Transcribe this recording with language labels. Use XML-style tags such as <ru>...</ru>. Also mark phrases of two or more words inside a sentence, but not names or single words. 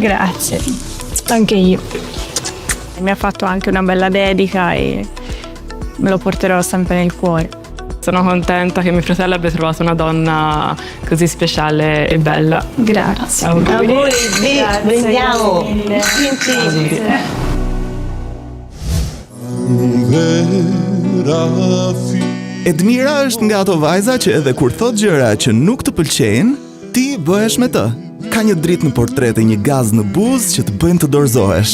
<it>Grazie, anche io. Mi ha fatto anche una bella dedica e me lo porterò sempre nel cuore. Sono contenta che mio fratello abbia trovato una donna così speciale e bella. Grazie. Auguri, brindiamo.</it> <sq>Edmira është nga ato vajza që edhe kur thot gjëra që nuk të pëlqejnë, ti bëhesh me të. Ka një dritë në portret e një gaz në buzë që të bëjnë të dorëzohesh.</sq>